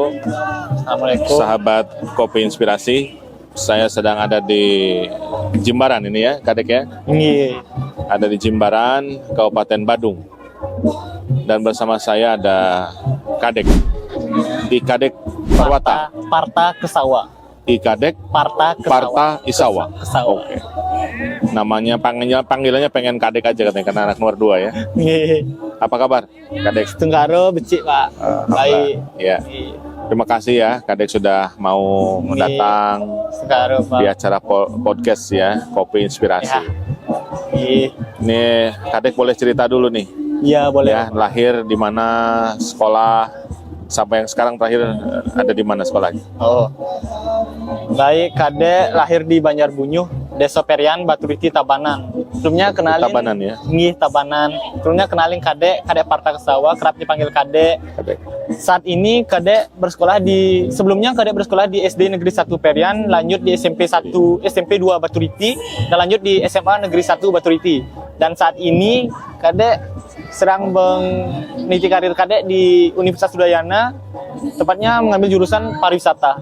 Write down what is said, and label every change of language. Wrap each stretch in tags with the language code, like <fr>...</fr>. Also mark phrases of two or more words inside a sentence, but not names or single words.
<id>Assalamualaikum. Sahabat Kopi Inspirasi, saya sedang ada di Jimbaran ini ya, Kadek ya. Iya. Ada di Jimbaran, Kabupaten Badung. Dan bersama saya ada Kadek. I Kadek Parwata. Parta Kesawa. I Kadek Parta Isawa. Kesawa. Oke. Namanya panggilannya pengen Kadek aja katanya karena anak nomor 2 ya. Iya. Apa kabar, Kadek?</id> <ban>Tenggaro becik Pak.</ban> <id>Baik. Ya. Terima kasih ya, Kadek sudah mau datang</id> <ban>Tenggaro Pak.</ban> <id>di acara podcast ya, Kopi Inspirasi. Ya. Iya. Ini Kadek boleh cerita dulu nih. Iya boleh. Ya, lahir di mana, sekolah, sampai yang sekarang terakhir ada di mana sekolahnya? Oh. Baik, Kadek lahir di Banjarbunyuh, Desa Perian, Baturiti, Tabanan. Sebelumnya kenalin Tabanan ya. Nggih, Tabanan. Sebelumnya kenalin Kadek Parta Kesawa, kerap dipanggil Kadek. Kadek. Saat ini Kadek bersekolah sebelumnya Kadek bersekolah di SD Negeri 1 Perian, lanjut di SMP 2 Baturiti, dan lanjut di SMA Negeri 1 Baturiti. Dan saat ini Kadek sedang meniti karir Kadek di Universitas Udayana, tepatnya mengambil jurusan pariwisata.</id>